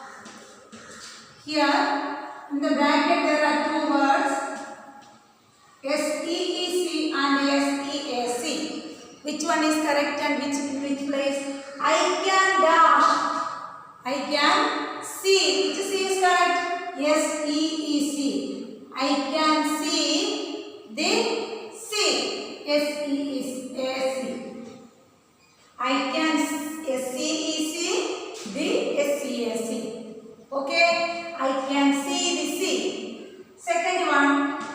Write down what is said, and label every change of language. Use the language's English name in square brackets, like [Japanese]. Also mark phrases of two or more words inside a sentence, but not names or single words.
[English] Here in the bracket there are 2 words, S-E-E-C and S-E-A-C. Which one is correct and which place? I can dash. I can see. Which C is correct? S-E-E-C. I can see the sea. S-E-A-C. I can S-E-E-C the S-E-A-C. Okay? I can see the sea. Second one.